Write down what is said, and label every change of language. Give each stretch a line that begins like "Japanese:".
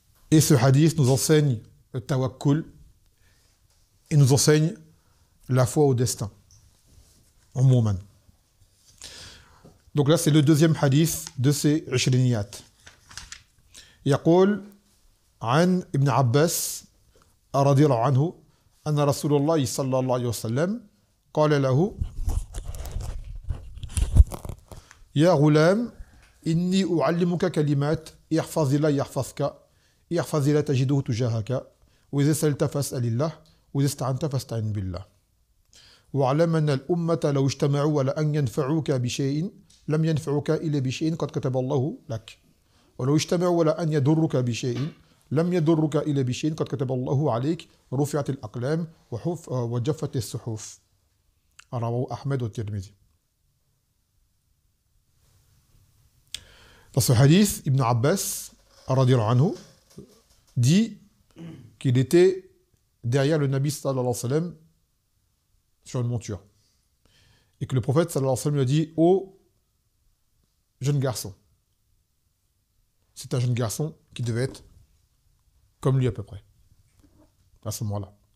French: Et ce hadith nous enseigne le tawakkul, et nous enseigne la foi au destin, en Mouman. Donc là, c'est le deuxième hadith de ces عشرينيات.
Arabic: يقول عن ابن عباس رضي الله عنه أن رسول الله صلى الله عليه وسلم قال له يا غلام إني أعلمك كلمات احفظ الله يحفظك احفظ الله تجده تجاهك وإذا سألت فاسأل الله وإذا استعنت فاستعن بالله واعلم أن الأمة لو اجتمعوا على أن ينفعوك بشيء لم ينفعوك إلا بشيء قد كتب الله لك ولو اجتمعوا على أن يضرك بشيء لم يضرك إلا بشيء قد كتب الله عليك رفعت الأقلام وجفت الصحف رواه أحمد والترمذي.
French: Dans ce hadith, Ibn Abbas radhiyallahu anhu dit qu'il était derrière le Nabi sallallahu alayhi wa sallam sur une monture. Et que le prophète sallallahu alayhi wa sallam lui a dit « Ô jeune garçon », c'est un jeune garçon qui devait être comme lui à peu près, à ce moment-là.